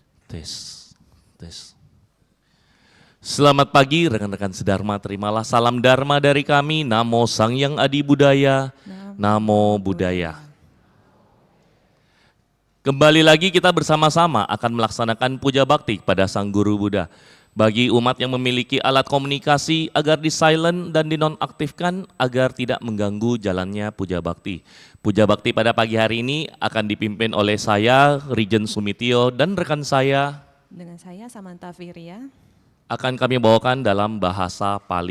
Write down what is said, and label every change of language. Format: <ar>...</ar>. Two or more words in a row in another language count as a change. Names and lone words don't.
<id>Tes, tes. Selamat pagi rekan-rekan sedharma, terimalah salam dharma dari kami,</id> <pi>Namo Sang Hyang Adi Budaya, Namo Buddhaya.</pi> <id>Kembali lagi kita bersama-sama akan melaksanakan puja bakti pada Sang Guru Buddha. Bagi umat yang memiliki alat komunikasi agar di-silent dan dinonaktifkan agar tidak mengganggu jalannya puja bakti. Puja bakti pada pagi hari ini akan dipimpin oleh saya, Rijen Sumitio, dan rekan saya. Dengan saya, Samantha Firia. Akan kami bawakan dalam bahasa Pali.</id>